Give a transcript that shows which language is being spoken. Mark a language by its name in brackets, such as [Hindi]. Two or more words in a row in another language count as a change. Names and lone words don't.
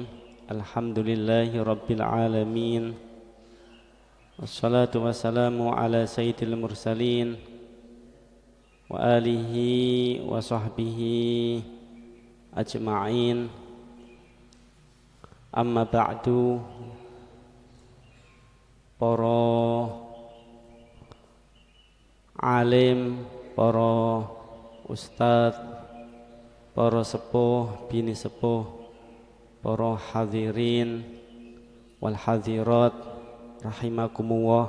[Arabic] الحمد لله رب العالمين. والصلاة والسلام على سيد المرسلين وعلى آله وصحبه أجمعين. أما بعد. [Javanese] Para alim, para ustadz, para sepuh, bini sepuh, para [Arabic] الحاضرين والحاضرات رحمكم الله.